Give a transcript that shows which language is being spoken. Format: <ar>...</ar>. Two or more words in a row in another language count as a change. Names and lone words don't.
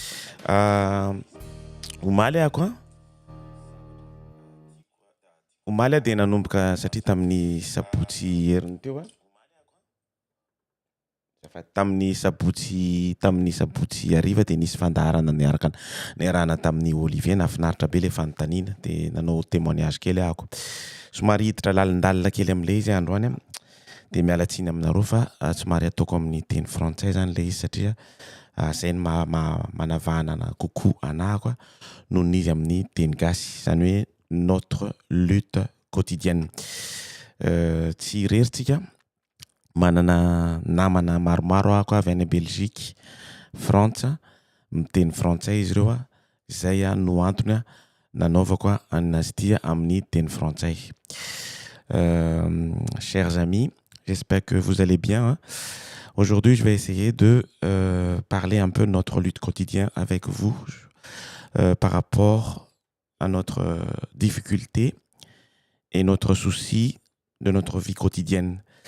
<mg>Omaly ako omaly dia nanomboka satria tamin'ny sabotsy heriny teo tamin'ny sabotsy hariva dia nisy fandaharana niarahana tamin'ny Olivier nafinaritra be ilay fanontaniana dia nanao témoignage kely ako. Somary hiditra lalindalina kely amin'ilay izy androany dia mialatsiny aminareo fa somary ataoko amin'ny teny frantsay zany ilay izy satria izay no manavahana kokoa anahako noho n'izy amin'ny teny gasy zany hoe</mg> <fr>notre lutte quotidienne.</fr> <mg>Tsy ireritsika manana namana maromaro ako avy any Belgique, Frantsa, miteny frantsay izy ireo izay no antony nanaovako anazy ity amin'ny teny frantsay.</mg> <fr>Chers amis, j'espère que vous allez bien. Aujourd'hui, je vais essayer de parler un peu de notre lutte quotidienne avec vous par rapport à notre difficulté et notre souci de notre vie quotidienne.</fr>